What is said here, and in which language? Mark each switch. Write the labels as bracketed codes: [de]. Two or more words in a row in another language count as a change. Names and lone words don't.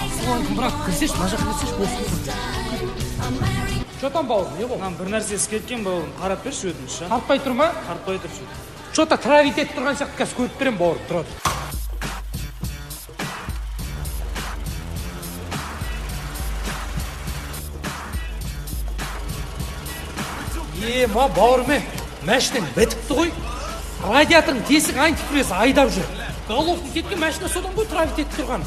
[kk] Бірақ кірсеш, мына жаққа кірсеш, болсын. [ru] Что там, [kk] бауырым, не болды? Bir нәрсе кеткен бауырым, қарап берші өтініш. Тартпай тұр ма? Тартпай тұршы. [ru] Что-то травить [kk] етіп тұрған сияқты қазір көріп берем, бауырым, тұрады. Ма, бауырым, мәшінен бітіпті ғой. Радиаторың тесік антифрез айдап жүр. Головкин кеткен мәшіне содан ғой травить етіп тұрған.